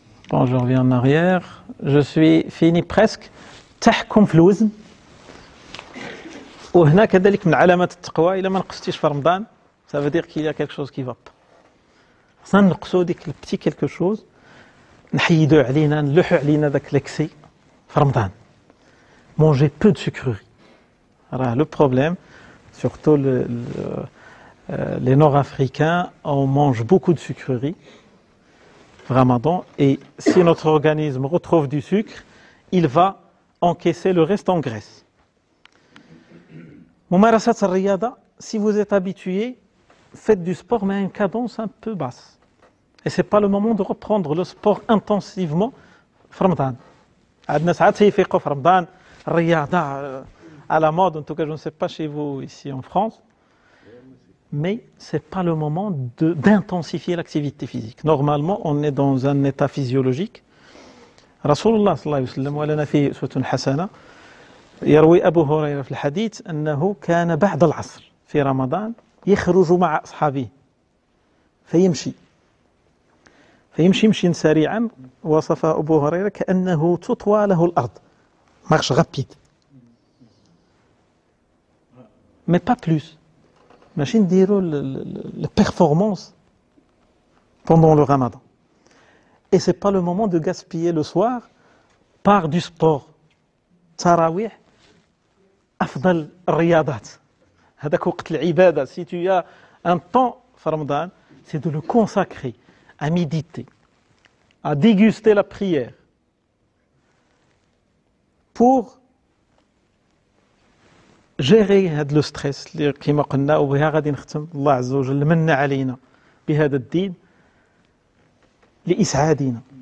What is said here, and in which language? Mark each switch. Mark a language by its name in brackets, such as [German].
[French] Bon, je reviens en arrière. Je suis fini presque. [Arabic] تحكم في الوزن. وهنا كذلك من علامات التقوى إلا ما نقصتيش في رمضان [French] ça veut dire qu'il y a quelque chose qui va pas. [Arabic] خصنا نقصوا ديك البتي [French] quelque chose [Arabic] نحيدوا علينا نلوحوا علينا داك [French] l'excès [Arabic] في رمضان. [French] Manger peu de sucreries. Alors, le problème, surtout les Nord-Africains, on mange beaucoup de sucreries Ramadan, et si notre organisme retrouve du sucre, il va encaisser le reste en graisse. [Arabic] Mumarasat al-riyada, [French] si vous êtes habitué, faites du sport mais à une cadence un peu basse. Et ce n'est pas le moment de reprendre le sport intensivement [Arabic] في رمضان. عندنا ساعات يفيقوا في رمضان الرياضة [French] à la mode, en tout cas je ne sais pas chez vous ici en France. Mais ce n'est pas le moment d'intensifier l'activité physique. Normalement, on est dans un état physiologique. Rasulullah sallallahu alayhi wa sallam, [Arabic] ولنا فيه أسوة حسنة. يروي أبو هريرة في الحديث أنه كان بعد العصر في رمضان يخرج مع أصحابه فيمشي مشيا سريعا. وصف أبو هريرة كأنه تطوى له الأرض. [French] Marche rapide. Mais pas plus. Machine dire la performance pendant le Ramadan. Et c'est pas le moment de gaspiller le soir par du sport. [Arabic] Tarawih, afdal riyadat. هذاك وقت العبادة. [French] Si tu as un temps في Ramadan, c'est de le consacrer à méditer, à déguster la prière pour gérer [Arabic] هذا [French] le stress [Arabic] اللي كما قلنا. وبها غادي نختم. الله عز وجل من علينا بهذا الدين لإسعادنا.